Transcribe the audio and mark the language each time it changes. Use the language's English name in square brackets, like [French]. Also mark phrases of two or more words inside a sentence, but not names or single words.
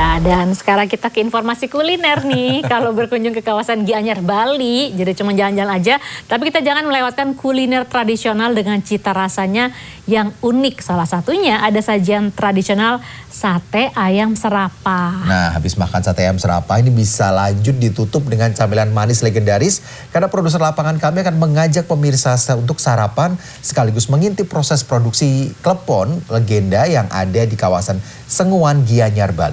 [Indonesian] dan sekarang kita ke informasi kuliner nih. Kalau berkunjung ke kawasan Gianyar, Bali, jadi cuma jalan-jalan aja. Tapi kita jangan melewatkan kuliner tradisional dengan cita rasanya yang unik. Salah satunya ada sajian tradisional sate ayam serapah. Nah, habis makan sate ayam serapah ini bisa lanjut ditutup dengan camilan manis legendaris. Karena produser lapangan kami akan mengajak pemirsa untuk sarapan sekaligus mengintip proses produksi klepon legenda yang ada di kawasan Senguan, Gianyar, Bali.